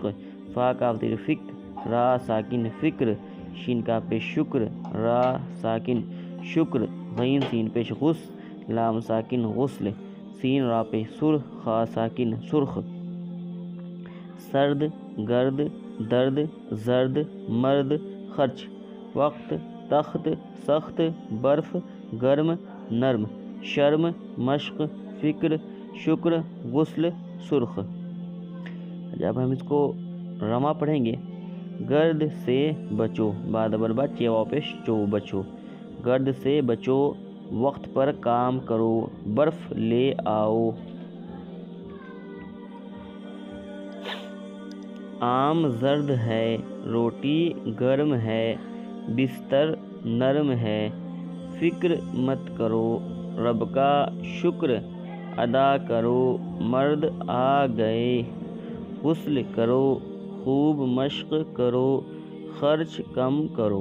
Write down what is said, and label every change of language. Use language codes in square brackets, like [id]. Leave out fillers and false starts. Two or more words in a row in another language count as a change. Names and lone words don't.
[ur] فا کاف زیر فکر، را ساکن فکر، شین کا پیش شکر، را ساکن شکر، غین سین پیش غس، لام ساکن غسل، سین را پیش سرخ، خا ساکن سرخ، سرد، گرد، درد، زرد، مرد، خرچ، وقت، تخت، سخت، برف، گرم، نرم، شرم، مشق، فکر، شکر، غسل، سرخ۔ جب ہم اس کو رما پڑھیں گے، گرد سے بچو، بعد بر بچ یا واپس چو بچو، گرد سے بچو، وقت پر کام کرو، برف لے آؤ، آم زرد ہے، روٹی گرم ہے، بستر نرم ہے، فکر مت کرو، رب کا شکر ادا کرو، مرد آ گئے، غسل کرو، خوب مشق کرو، خرچ کم کرو۔